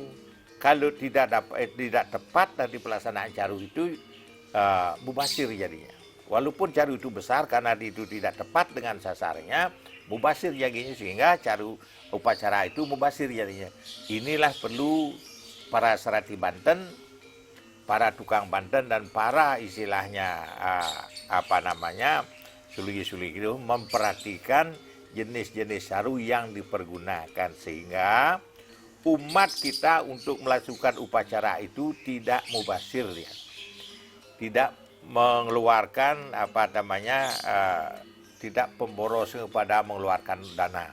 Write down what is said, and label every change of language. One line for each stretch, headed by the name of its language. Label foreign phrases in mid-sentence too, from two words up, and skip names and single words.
Indonesian: Kalau tidak tepat dari pelaksanaan caru itu, mubasir jadinya. Walaupun caru itu besar, karena itu tidak tepat dengan sasarannya, mubasir jadinya, sehingga caru upacara itu mubasir jadinya. Inilah perlu para serati Banten, para tukang Banten, dan para istilahnya suligi-suligi itu memperhatikan jenis-jenis caru yang dipergunakan, sehingga umat kita untuk melakukan upacara itu tidak mubasir, ya. Tidak mengeluarkan tidak pemboros kepada mengeluarkan dana.